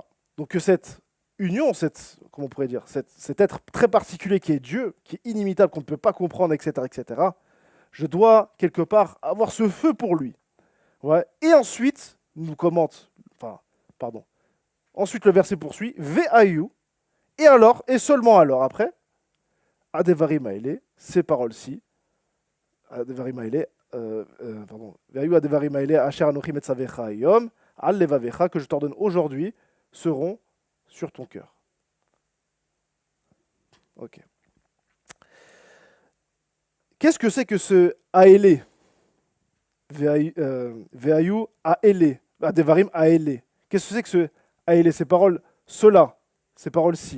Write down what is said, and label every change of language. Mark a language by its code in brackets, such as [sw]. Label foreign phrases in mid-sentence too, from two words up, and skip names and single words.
[fr] Donc que cette union, comment on pourrait dire, cet être très particulier qui est Dieu, qui est inimitable, qu'on ne peut pas comprendre, etc., je dois quelque part avoir ce feu pour lui. Ouais. Et ensuite, ensuite le verset poursuit, Ve'ayu, et alors, et seulement alors après, [he] הדברים האלה, [fr] ces paroles-ci, [he] הדברים האלה, והיו הדברים האלה, אשר אנכי מצוך היום, על לבבך, [fr] que je t'ordonne aujourd'hui, seront sur ton cœur. Ok. Qu'est-ce que c'est que ce Haele? [he] והיו האלה, הדברים האלה. [fr] Qu'est-ce que c'est que ce Haele? Ces paroles, cela, ces paroles-ci.